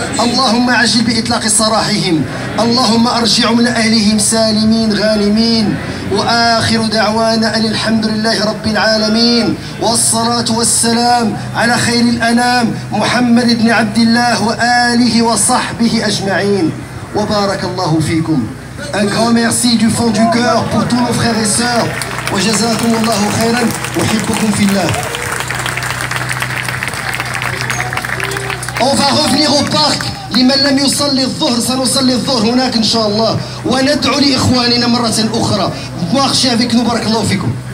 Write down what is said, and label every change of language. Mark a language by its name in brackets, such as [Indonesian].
[Arabic] اللهم عجل بإطلاق سراحهم. اللهم أرجعهم لأهلهم سالمين غانمين. وآخر دعوانا أن الحمد لله رب العالمين، والصلاة والسلام على خير الأنام محمد بن عبد الله وآله وصحبه أجمعين. وبارك الله فيكم. [French] Un grand merci du fond du cœur pour tous nos frères et sœurs. [Arabic] وجزاكم الله خيرا وحبكم في الله. [French] On va revenir au parc. [Arabic] لمن لم يصلي الظهر سنصلي الظهر هناك إن شاء الله، وندعو لإخواننا مرة أخرى. [French] Marchez avec nous. [Arabic] بارك الله فيكم.